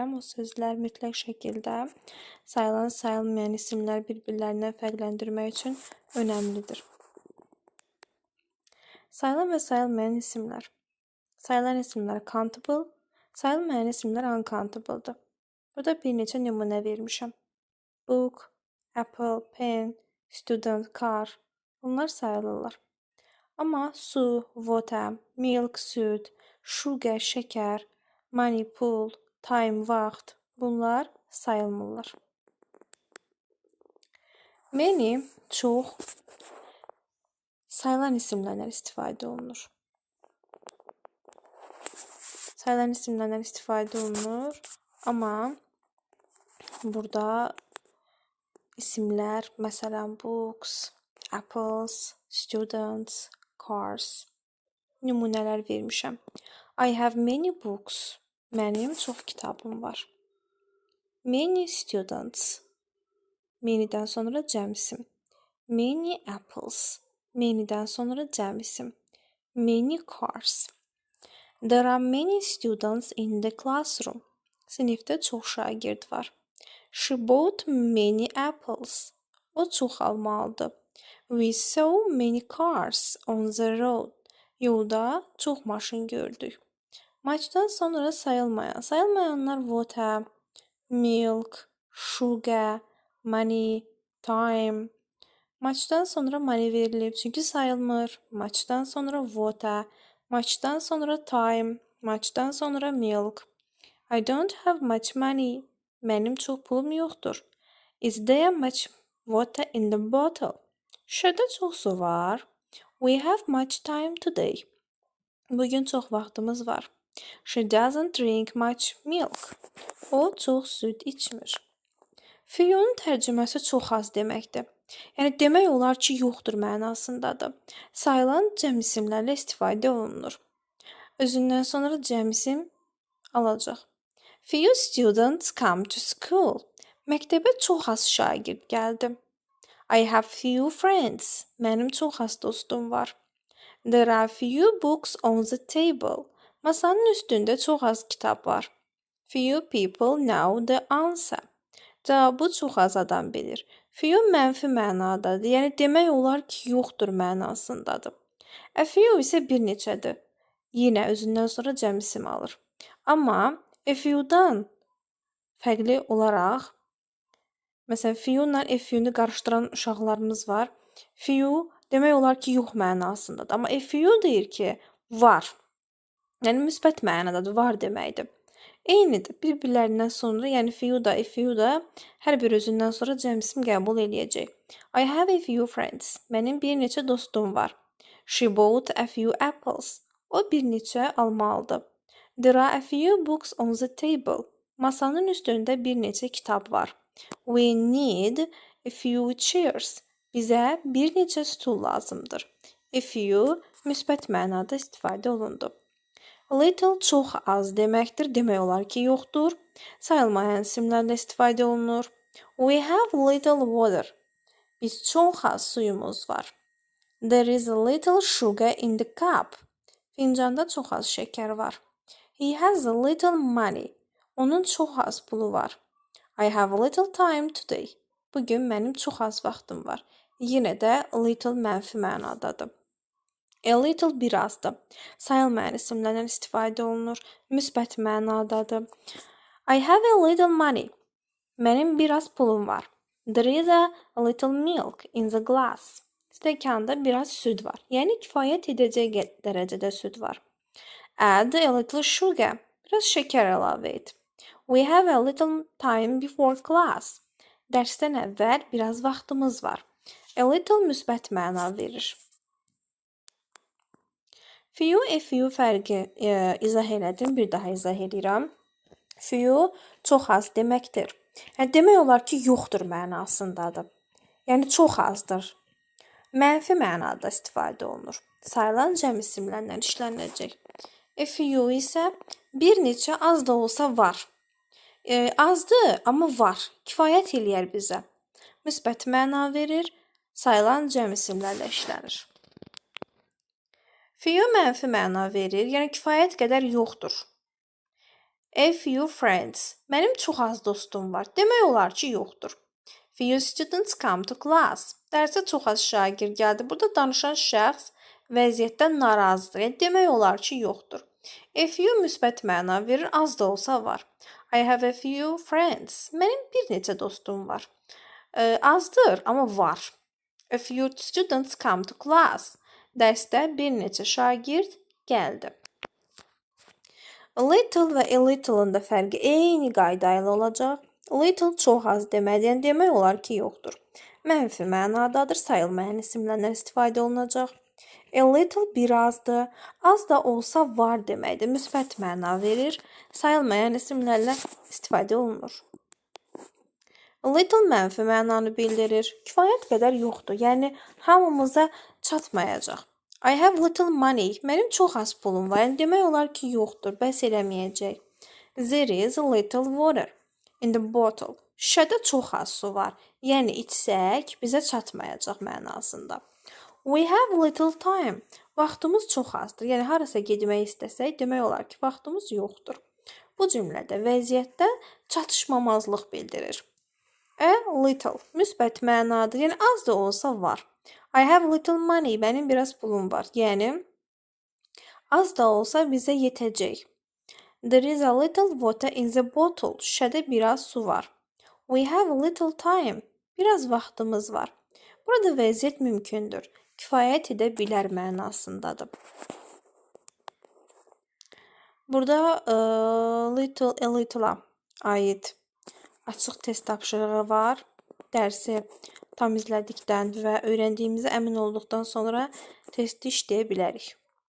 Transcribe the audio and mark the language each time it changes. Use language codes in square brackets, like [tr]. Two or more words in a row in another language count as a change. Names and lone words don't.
[az] O sözlər mütləq şəkildə sayılan, sayılmayan isimlər bir-birlərindən fərqləndirmək üçün önəmlidir. Sayılan və sayılmayan isimlər. Sayılan isimlər countable, sayılmayan isimlər uncountable-dır. Burada bir neçə nümunə vermişəm. [en] Book, apple, pen, student, car. [az] Bunlar sayılırlar. Amma su, [en] water, milk, [az] süd, sugar, şəkər, money, pul, time, vaxt. Bunlar sayılmırlar. Many, çox, sayılan isimlərdən istifadə olunur. Sayılan isimlərdən istifadə olunur, amma burada isimlər, məsələn, [en] books, apples, students, cars [az] nümunələr vermişəm. [en] I have many books. [az] Mənim çox kitabım var. [en] Many students. [az] Many'dən sonra cəm isim. [en] Many apples. [az] Many'dən sonra cəm isim. [en] Many cars. There are many students in the classroom. [az] Sinifdə çox şagird var. [en] She bought many apples. [az] O çox alma aldı. [en] We saw many cars on the road. [az] Yolda çox maşın gördük. Much'dan sonra sayılmayan. [en] Sayılmayanlar water, milk, sugar, money, time. [az] Much'dan sonra money verilib çünki sayılmır. Much'dan sonra water, much'dan sonra time, much'dan sonra milk. [en] I don't have much money. [az] Mənim çox pulum yoxdur. [en] Is there much water in the bottle? [az] Şüşədə çox su var. [en] We have much time today. [az] Bugün çox vaxtımız var. [en] She doesn't drink much milk. [az] O çox süd içmir. Few'nun tərcüməsi çox az deməkdir. Yəni demək olar ki, yoxdur mənasındadır. Sayılan cəm isimlərlə istifadə olunur. Özündən sonra cəm isim alacaq. [en] Few students come to school. [az] Məktəbə çox az şagird gəldi. [en] I have few friends. [az] Mənim çox az dostum var. [en] There are few books on the table. [az] Masanın üstündə çox az kitab var. [en] Few people know the answer. [az] Cavabı çox az adam bilir. Few mənfi mənadadır. Yəni demək olar ki, yoxdur mənasındadır. [en] A few [az] isə bir neçədir. Yenə özündən sonra cəm isim alır. Amma [en] a few-dan [az] fərqli olaraq, məsələn, [en] few-la a few-nu [az] qarışdıran uşaqlarımız var. Few demək olar ki, yox mənasındadır. Amma [en] a few [az] deyir ki, var. Yəni müsbət mənadadır, var deməkdir. Eynidir. Bir-birlərindən sonra, yəni few da, [en] a few [az] da hər bir özündən sonra cəm isim qəbul eləyəcək. [en] I have a few friends. [az] Mənim bir neçə dostum var. [en] She bought a few apples. [az] O bir neçə alma aldı. [en] There are a few books on the table. [az] Masanın üstündə bir neçə kitab var. [en] We need a few chairs. [az] Bizə bir neçə stul lazımdır. [en] A few [az] müsbət mənada istifadə olundu. Little çox az deməkdir. Demək olar ki, yoxdur. Sayılmayan isimlərlə istifadə olunur. [en] We have little water. [az] Biz çox az suyumuz var. [en] There is a little sugar in the cup. [az] Fincanda çox az şəkər var. [en] He has a little money. [az] Onun çox az pulu var. [en] I have a little time today. [az] Bugün mənim çox az vaxtım var. Yenə də little mənfi mənadadır. [en] A little [az] birazdır. Sayılmayan isimlərdən istifadə olunur. Müsbət mənadadır. [en] I have a little money. [az] Mənim biraz pulum var. [en] There is a little milk in the glass. [az] Stəkanda biraz süd var. Yəni kifayət edəcək dərəcədə süd var. [en] Add a little sugar. [az] Biraz şəkər əlavə et. [en] We have a little time before class. [az] Dərsdən əvvəl biraz vaxtımız var. [en] A little [az] müsbət məna verir. [en] Few, a few [az] fərqi izah elədim. Bir daha izah edirəm. Few çox az deməkdir. Demək olar ki, yoxdur mənasındadır. Yəni çox azdır. Mənfi mənada istifadə olunur. Sayılan cəm isimlərlə işlənəcək. [en] A few [az] isə bir neçə az da olsa var. Azdır, amma var. Kifayət eləyər bizə. Müsbət məna verir. Sayılan cəm isimlərlə işlənir. Few mənfi məna verir. Yəni kifayət qədər yoxdur. [en] A few friends. [az] Mənim çox az dostum var. Demək olar ki, yoxdur. [en] Few students come to class. [az] Dərsə çox az şagird gəldi. Burada danışan şəxs vəziyyətdən narazıdır. Yəni demək olar ki, yoxdur. [en] A few [az] müsbət məna verir. Az da olsa var. [en] I have a few friends. [az] Mənim bir neçə dostum var. Azdır, amma var. [en] A few students come to class. [az] Dərsdə bir neçə şagird gəldi. [en] A little [az] və [en] a little-ın [az] da fərqi eyni qayda ilə olacaq. Little çox az deməkdir, yəni demək olar ki, yoxdur. Mənfi mənadadır, sayılmayan isimlərlə istifadə olunacaq. [en] A little [az] birazdır, az da olsa var deməkdir, müsbət məna verir, sayılmayan isimlərlə istifadə olunur. [en] A little [az] mənfi mənanı bildirir, kifayət qədər yoxdur, yəni hamımıza çatmayacaq. [en] I have little money, [az] mənim çox az pulum var, yəni demək olar ki, yoxdur, bəs eləməyəcək. [en] There is a little water in the bottle. [az] Şüşədə çox az su var, yəni içsək bizə çatmayacaq mənasında. [en] We have little time. [az] Vaxtımız çox azdır. Yəni harasa getmək istəsək, demək olar ki, vaxtımız yoxdur. Bu cümlədə vəziyyətdə çatışmamazlıq bildirir. [en] A little [az] müsbət mənadır. Yəni az da olsa var. [en] I have little money. [az] Mənim biraz pulum var. Yəni az da olsa bizə yetəcək. [en] There is a little water in the bottle. [az] Şüşədə biraz su var. [en] We have a little time. [az] Biraz vaxtımız var. Burada vəziyyət mümkündür. Kifayət edə bilər mənasındadır. Burada [en] a little-a [az] aid açıq test tapşırığı var. Dərsi tam izlədikdən və öyrəndiyimizə əmin olduqdan sonra testi işləyə bilərik.